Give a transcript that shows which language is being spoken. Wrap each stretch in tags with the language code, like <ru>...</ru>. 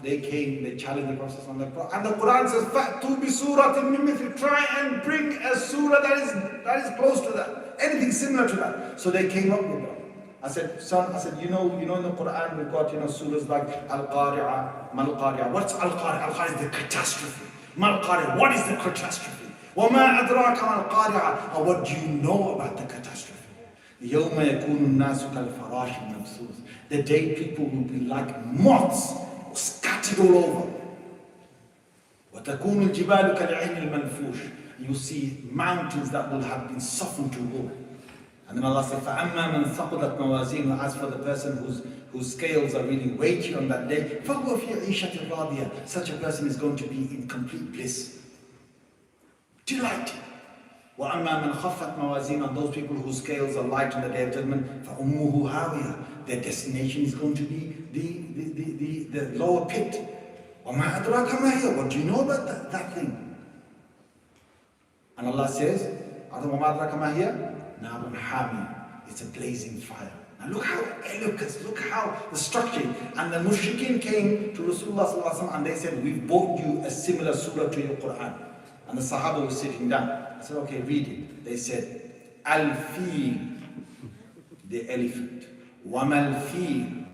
<en>They came, they challenged the Prophet. And the Quran says,</en> <ar>Fa'tu bi suratin min mithli.</ar> <en>Try and bring a surah that is close to that. Anything similar to that. So they came up with that. I said, son, I said, you know in the Quran we've got, surahs like Al-Qari'ah, Mal-Qari'ah. What's Al-Qari'ah? Al-Qari'ah is the catastrophe. Mal-Qari'ah, what is the catastrophe?</en> <ar>وَمَا أَدْرَاكَ مَا-Al-Qari'ah.</ar> <en>And what do you know about the catastrophe?</en> <ar>يَوْمَ يَكُونُ النَّاسُ كَالْفَرَاشِ الْمَبْثُوثِ.</ar> <en>The day people will be like moths, scattered all over.</en> <ar>وَتَكُونُ الْجِبَالُ كَالْعِهْنِ الْمَنْفُوشِ.</ar> <en>You see mountains that will have been softened to wool. And then Allah said,</en> <ar>فَأَمَّا مَنْ ثَقُلَتْ مَوَازِينُهُ.</ar> <en>As for the person whose scales are really weighty on that day,</en> <ar>فَهُوَ فِي عِيشَةٍ رَاضِيَةٍ.</ar> <en>Such a person is going to be in complete bliss. Delighted.</en> <ar>وَأَمَّا مَنْ خَفَّتْ مَوَازِينُهُ.</ar> <en>And those people whose scales are light on the day of judgment,</en> <ar>فَأُمُّهُ هَاوِيَةٌ.</ar> <en>Their destination is going to be the lower pit.</en> <ar>وَمَا أَدْرَاكَ مَا هِيَ.</ar> <en>What do you know about that thing? And Allah says,</en> <ar>وَمَا أَدْرَاكَ مَا هِيَ. Narun Hamiyah.</ar> <en>It's a blazing fire. Now look how eloquent, look how the structure. And the mushrikeen came to Rasulullah and they said, we've bought you a similar surah to your Quran. And the Sahaba was sitting down. I said, okay, read it. They said, Al-Fil, the elephant.</en> <ar>Wama al-Fil.</ar>